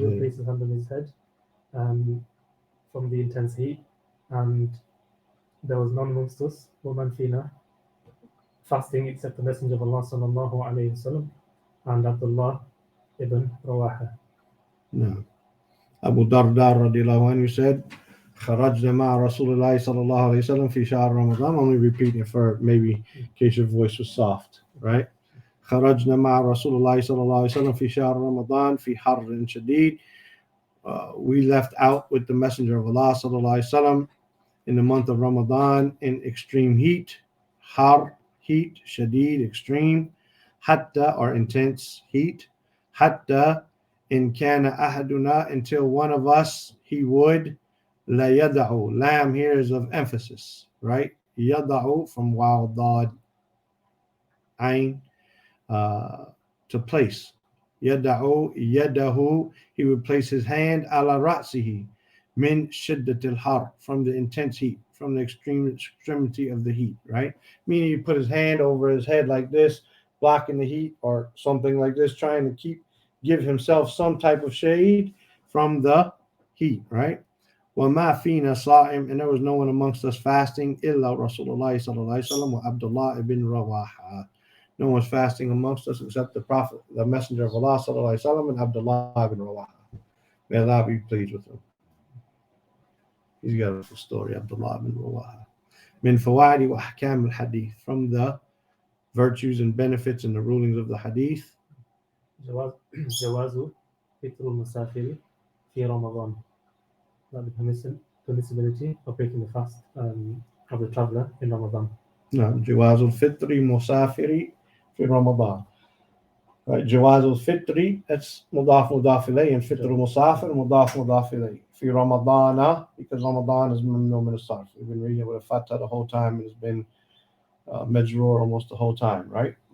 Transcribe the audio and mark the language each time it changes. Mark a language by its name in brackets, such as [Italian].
[English] He would place his hand on his head from the intense heat, and there was none amongst us, woman fina, fasting except the Messenger of Allah sallallahu alayhi wasallam and Abdullah ibn Rawaha. No. [Arabic] Abu Darda radiallahu anhu said, خرجنا مع رسول الله صلى الله عليه وسلم في شهر رمضان. [English] I'm only repeating it for maybe in case your voice was soft, right? [Arabic] خرجنا مع رسول الله صلى الله عليه وسلم في شهر رمضان في حر شديد. [English] We left out with the Messenger of Allah صلى الله عليه وسلم in the month of Ramadan in extreme heat. Har, heat, shadid, extreme. Hatta, or intense heat. Hatta in kana ahaduna, until one of us, he would, la yada'u. Lam here is of emphasis, right? Yada'u from waw, dad, ain, to place. Yada'u, yadahu, he would place his hand ala ra'sihi, min shiddatil har, from the intense heat, from the extremity of the heat, right? Meaning you put his hand over his head like this, blocking the heat, or something like this, trying to give himself some type of shade from the heat, right? [Arabic] وَمَا فِينَا صَائِمٌ, [English] and there was no one amongst us fasting, [Arabic] إِلَّا رَسُولُ اللَّهِ صَلَّى اللَّهِ عَلَيْهِ وَسَلَّمَ وَعَبْدُ اللَّهِ ibn Rawaha. [English] No one's fasting amongst us except the Prophet, the Messenger of Allah sallallahu alaihi wasallam, and Abdullah ibn Rawaha. May Allah be pleased with him. He's got a full story, Abdullah ibn Rawaha. Min fawaidi wa ahkam al-hadith, from the virtues and benefits and the rulings of the hadith. [Arabic] جواز فطر المسافر في رمضان. [English] The permissibility of breaking the fast of the traveler in Ramadan. [Arabic] نعم جواز الفطر مسافر في رمضان. Right, جواز الفطر, that's مضاف مضاف إليه, and فطر مسافر مضاف مضاف إليه. في رمضان, [English] because Ramadan is [Arabic] ممنوع من الصرف. [English] We've been reading it with a fatah the whole time. It's been majrur almost the whole time, right?